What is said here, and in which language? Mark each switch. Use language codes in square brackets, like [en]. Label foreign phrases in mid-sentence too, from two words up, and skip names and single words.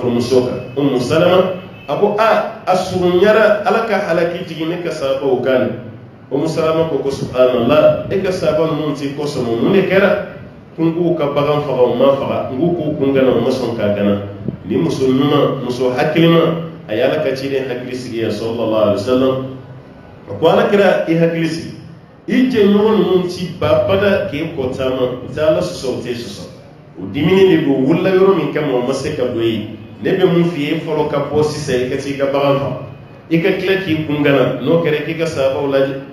[bm] furumuso kan Ummu Salama a ko a surunyara Ala ka halaki jigin ne ka sahabaw kan Ummu Salama ko subhanallah e ka sahaba ninnu tɛ kɔsɔn mun de kɛra kun k'u ka bagan faga o ma faga n k'u kun gana o ma sɔn k'a gana ni muso ɲuman muso hakilima a ye Ala ka ciden hakili sigi ya [ar] صلى الله عليه وسلم [bm] a ko Alakira i hakili sigi i jɛɲɔgɔn ninnu ti bada k'e kɔ taama u tɛ Ala sɔsɔ u tɛ sɔsɔ o dimini de don wulila yɔrɔ min kama o ma se ka don ye ne bɛ mun f'i ye fɔlɔ ka bɔ sisan i ka t'i ka bagan faga i ka tila k'i kun gana n'o kɛra k'i ka sahabaw lajɛ